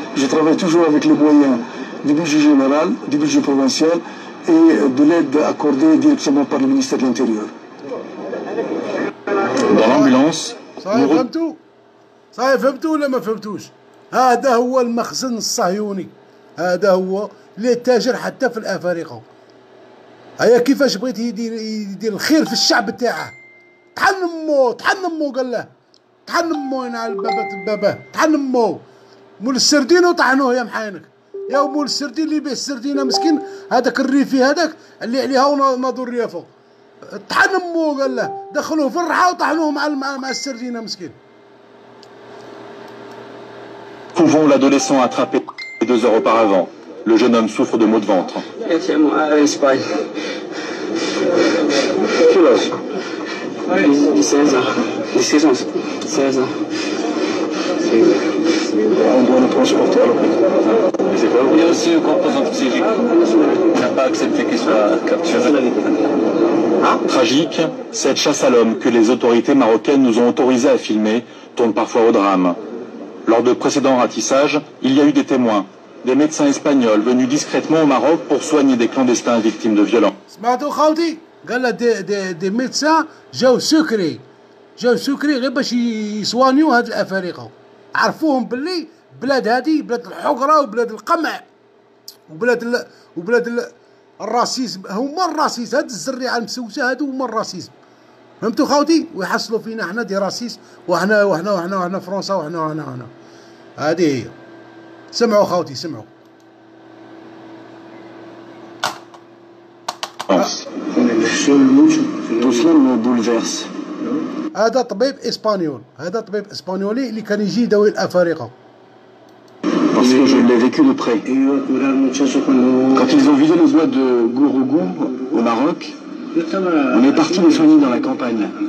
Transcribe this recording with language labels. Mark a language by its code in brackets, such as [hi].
[fr] Je travaille toujours avec les moyens du budget général, du budget provincial et de l'aide accordée directement par le ministère de l'Intérieur. Dans l'ambulance, [ar] صحيح فهمتوا؟ صحيح فهمتوا ولا ما فهمتوش؟ هذا هو المخزن الصهيوني، هذا هو اللي تاجر حتى في الافارقه. هيا كيفاش بغيت يدير الخير في الشعب تاعه. طحن امو قال له طحن امو ينعل باباه طحن امو مول السردين وطحنوه يا محاينك يا مول السردين اللي يبيع السردينه مسكين هذاك الريفي هذاك اللي عليها وناضوا الريافه طحن امو قال له دخلوه في الرحى وطحنوه مع السردينه مسكين. [fr] Pouvons l'adolescent attrapé 2 heures auparavant. Le jeune homme souffre de maux de ventre. Quel âge? 16 ans. 16 ans. 16 ans. On doit le transporter à l'hôpital. Il y a aussi une composante psychique. Il n'a pas accepté qu'il soit capturé. Tragique, cette chasse à l'homme que les autorités marocaines nous ont autorisé à filmer tourne parfois au drame. Lors de précédents ratissages, il y a eu des témoins, des médecins espagnols venus discrètement au Maroc pour soigner des clandestins victimes de violences. [ar] سمعتوا خاوتي قال له [fr] دي ميدسان [ar] جاو سكري غير باش يسوانيو هاد الافارقه. عرفوهم باللي بلاد هادي بلاد الحقره وبلاد القمع وبلاد الراسيزم. هما الراسيزم هاد الزريعه المسوسه هادو هما الراسيزم. فهمتوا خاوتي؟ ويحصلوا فينا حنا [fr] دي راسيس [ar] وحنا فرنسا وحنا هادي هي. سمعوا خاوتي سمعوا. [fr] Tout cela me bouleverse. [ar] هذا طبيب اسبانيول، هذا طبيب اسبانيولي اللي كان يجي يداوي الافارقه. [fr] Parce que je l'ai vécu de près. Quand ils ont vidé le bois de Gourougou au Maroc, on est parti les soigner dans la campagne.